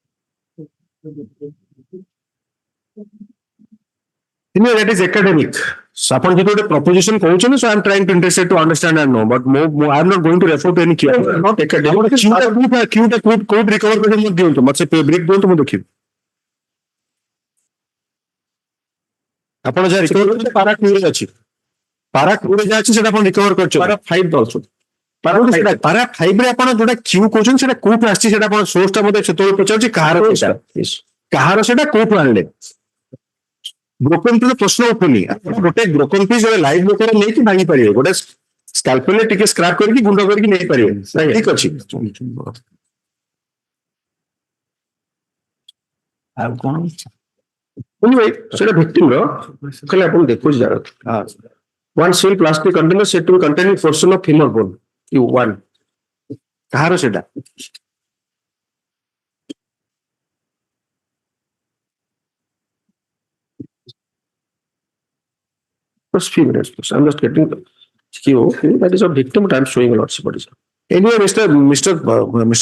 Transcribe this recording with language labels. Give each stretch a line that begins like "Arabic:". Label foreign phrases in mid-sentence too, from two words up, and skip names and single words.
English: that is academic
Odia: ଆପଣ ଯେହେତୁ ଗୋଟେ proposition କହୁଛନ୍ତି,
English: so I'm trying to interested to understand and know, but I'm not going to refer to any Q. Not academic.
Odia: Q ଟା କୋଉଠି recover କରି ମୋତେ ଦିଅନ୍ତୁ, ମୋତେ ସେ brick ଦିଅନ୍ତୁ ମୁଁ ଦେଖିବି। ଆପଣ ଯାହା recover କରୁଛନ୍ତି ପାରା 2 ରେ ଅଛି। ପାରା 2 ରେ ଯାହା ଅଛି ସେଟା ଆପଣ recover କରୁଛନ୍ତି। ପାରା 5 ଦଉଛନ୍ତି। ପାରା 5 ରେ ଆପଣ ଯୋଉଟା Q କହୁଛନ୍ତି ସେଟା କୋଉଠୁ ଆସିଛି ସେଟା ଆପଣ source ଟା ମୋତେ ସେତେବେଳେ ପଚାରୁଛି କାହାର ସେଟା କୋଉଠୁ ଆଣିଲେ?
English: broken piece
Odia: ପ୍ରଶ୍ନ ଉଠୁନି। ଆପଣ ଗୋଟେ
English: broken piece
Odia: ଗୋଟେ ଲାଇଭ୍ ଲୋକର ନେଇକି ଭାଙ୍ଗି ପାରିବେ, ଗୋଟେ ସ୍କାଲ୍ପେଲରେ ଟିକେ ସ୍କ୍ରାପ୍ କରିକି ଗୁଣ୍ଡ କରିକି ନେଇପାରିବେ, ଠିକ ଅଛି। ଆଉ କଣ? ସେଇଟା ଭିକ୍ଟିମର ଖାଲି ଆପଣ ଦେଖୁଛି ଯାର
English: one seal plastic container said to be containing portion of femur bone, one
Odia: କାହାର ସେଟା?
English: Just few minutes, please. I'm just getting the Q. That is a victim, but I'm showing a lot of bodies. Anyway, Mr.